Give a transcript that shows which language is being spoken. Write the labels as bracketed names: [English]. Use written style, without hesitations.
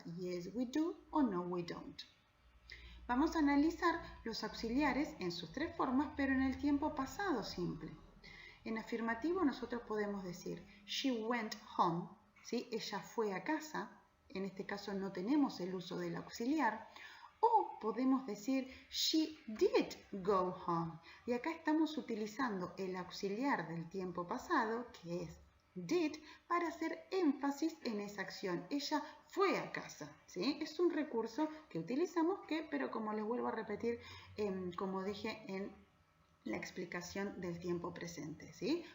[English] Yes, we do [Spanish] o [English] no, we don't. [Spanish] Vamos a analizar los auxiliares en sus tres formas, pero en el tiempo pasado simple. En afirmativo nosotros podemos decir [English] she went home, [Spanish] ¿sí? Ella fue a casa. En este caso no tenemos el uso del auxiliar. O podemos decir [English] she did go home. [Spanish] Y acá estamos utilizando el auxiliar del tiempo pasado, que es did, para hacer énfasis en esa acción. Ella fue a casa, ¿sí? Es un recurso que utilizamos pero como les vuelvo a repetir, como dije en la explicación del tiempo presente, ¿sí?